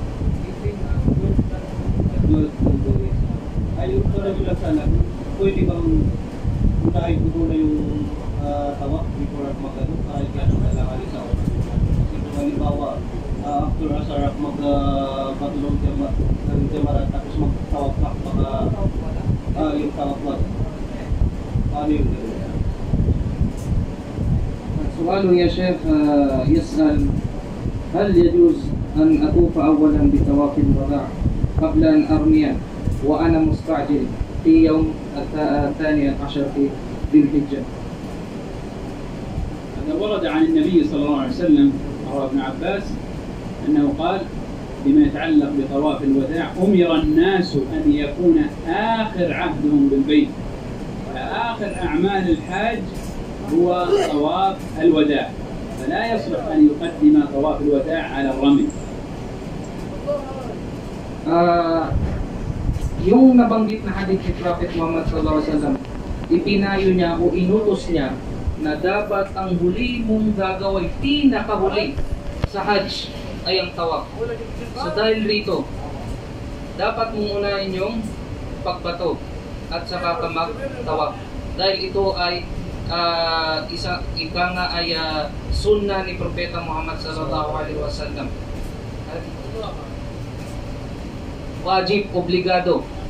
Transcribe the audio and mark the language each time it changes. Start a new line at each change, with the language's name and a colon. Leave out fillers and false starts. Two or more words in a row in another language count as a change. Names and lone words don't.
Filipino: Yung tanong ko lang sana, pwede bang unahin ko muna yung tawak before mag-ano, kahit gano'n na lang alis ako. Kasi kung halimbawa, after Asarap mag-patulong ng Jamarat, tapos mag-tawak na, yung tawak na. Paano yung gano'n?
Arabic: سؤاله يا شيخ يسأل هل يجوز أن أطوف أولا بطواف الوداع قبل أن أرمي وأنا مستعجل في يوم 12 في ذي الحجة؟ هذا ورد عن النبي صلى الله عليه وسلم رواه ابن عباس أنه قال بما يتعلق بطواف الوداع: أمر الناس أن يكون آخر عهدهم بالبيت، وآخر أعمال الحاج هو طواف الوداع، فلا يصلح أن يقدم طواف الوداع على الرمي.
Filipino: Yung nabanggit na hadith ni Prophet Muhammad
Arabic: صلى الله عليه وسلم,
Filipino: ipinayo niya o inutos niya na dapat ang huli mong gagawin, pinakahuli sa Hajj ay ang tawaf. So dahil rito, dapat mong unahin yung pagbato at saka ka mag-tawaf. Dahil ito ay ika nga ay sunnah ni Propeta Muhammad
Arabic: صلى الله عليه وسلم.
Filipino: Wajib, obligado.